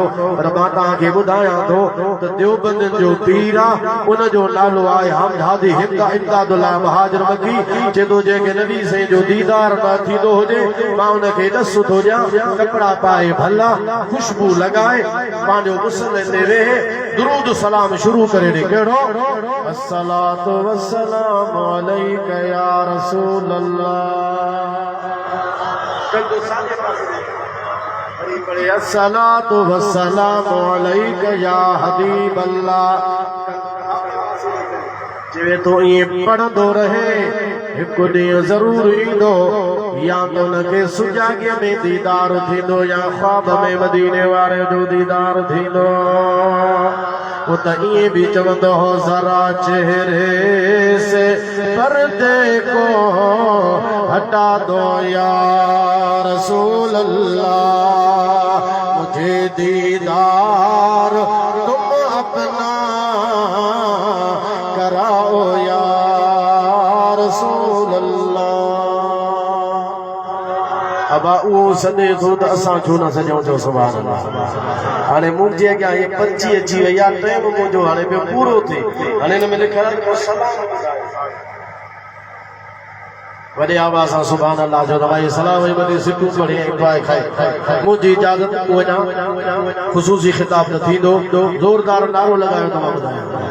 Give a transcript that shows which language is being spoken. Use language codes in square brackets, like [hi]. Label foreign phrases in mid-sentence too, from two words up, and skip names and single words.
[sd] पर मां तव्हांखे ॿुधायां थो त देवबंदियुनि जो पीर आहे उनजो नालो आहे हमदादी इमदादुल्लाह महाजर मकी चेतो जेके नबी से जो दीदार न थींदो हुजे मां उनखे ॾस थो ॾियां कपिड़ा पाए भला खुशबू लगाए पंहिंजो मुसले ते वेहे दुरूद सलाम शुरू करे ॾे कहिड़ो [ar] الصلاة والسلام عليك يا رسول الله [sd] कंदो साजे पासे वरी पढ़े [ar] الصلاة والسلام عليك يا حبيب الله [sd] जिवे तो ये पढ़ंदो रहे हिकु ॾींहुं ज़रूर ईंदो या तो उनखे सुजाॻीअ में दीदार थींदो या ख्वाब में मदीने वारे जो दीदार थींदो वो त ईअं बि चवंदो हो [ur] ذرا چہرے سے پردے کو ہٹا دو یا رسول اللہ مجھے دیدار تم اپنا کراؤ یا رسول اللہ [sd] अबा उहो सॾे थो त असां छो न सॼूं चओ सुभाण अल्लाह हाणे मुंहिंजे अॻियां इहे पर्ची अची वई आहे टाइम मुंहिंजो हाणे ॿियो पूरो थिए हाणे हिन में लिखियलु आहे सलाम वॾे आवाज़ सां सुभाण अल्लाह जो त भाई सलाम वरी वॾी सिटूं पढ़ी पाए खाए मुंहिंजी इजाज़त वञा ख़ुसूसी ख़िताब त थींदो ज़ोरदार नारो लॻायो त मां ॿुधायां